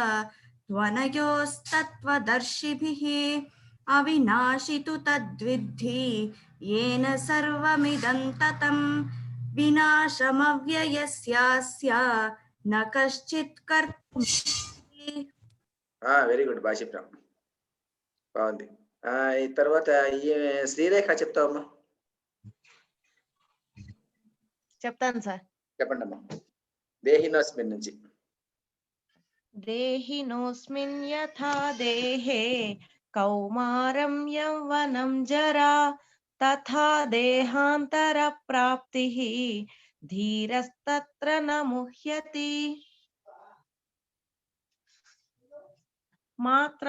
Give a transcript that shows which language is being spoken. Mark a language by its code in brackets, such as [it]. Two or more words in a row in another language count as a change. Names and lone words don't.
[sa] त्वनयोस्तत्त्वदर्शिभिः अविनाशि तु तद्विद्धि येन सर्वमिदं ततं विनाशमव्ययस्यास्य न कश्चित् कर्तुमर्हति [en] very good [te] బాగా చెప్పాం బాగుంది ఈ తర్వాత శ్రీరేఖ చెప్తావమ్మా చెప్తాను సార్ చెప్పండి అమ్మా దేహినోస్మిన్ నుంచి [sa] దేహినోస్మిన్ యథా దేహే కౌమారం యౌవనం జరా తథా దేహాంతర ప్రాప్తిః ధీరస్తత్ర న ముహ్యతి మాత్రా